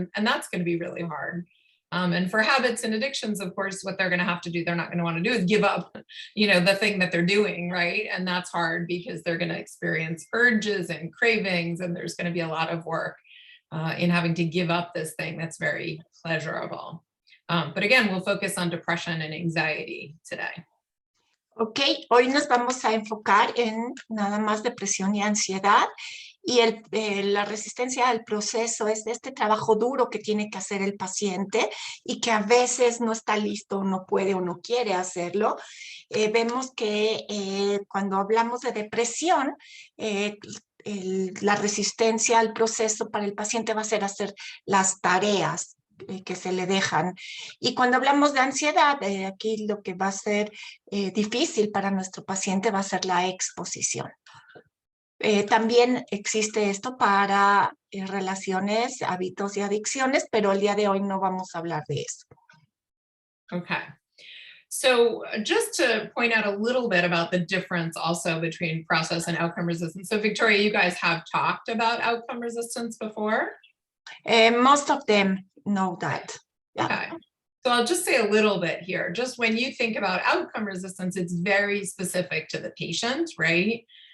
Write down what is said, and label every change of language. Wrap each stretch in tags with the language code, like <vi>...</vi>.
<en>And that's going to be really hard. And for habits and addictions, of course, what they're going to have to do, they're not going to want to do, is give up, the thing that they're doing, right? And that's hard because they're going to experience urges and cravings, and there's going to be a lot of work in having to give up this thing that's very pleasurable. But again, we'll focus on depression and anxiety today.</en> <es>Ok, hoy nos vamos a enfocar en nada más depresión y ansiedad, y la resistencia al proceso es este trabajo duro que tiene que hacer el paciente y que a veces no está listo, no puede o no quiere hacerlo. Vemos que cuando hablamos de depresión, la resistencia al proceso para el paciente va a ser hacer las tareas que se le dejan. Y cuando hablamos de ansiedad, aquí lo que va a ser difícil para nuestro paciente va a ser la exposición. También existe esto para relaciones, hábitos y adicciones, pero el día de hoy no vamos a hablar de eso.</es> <en>Okay. So just to point out a little bit about the difference also between process and outcome resistance. So Victoria, you guys have talked about outcome resistance before? Most of them know that. Yeah. Okay. So I'll just say a little bit here. Just when you think about outcome resistance, it's very specific to the patient, right?</en>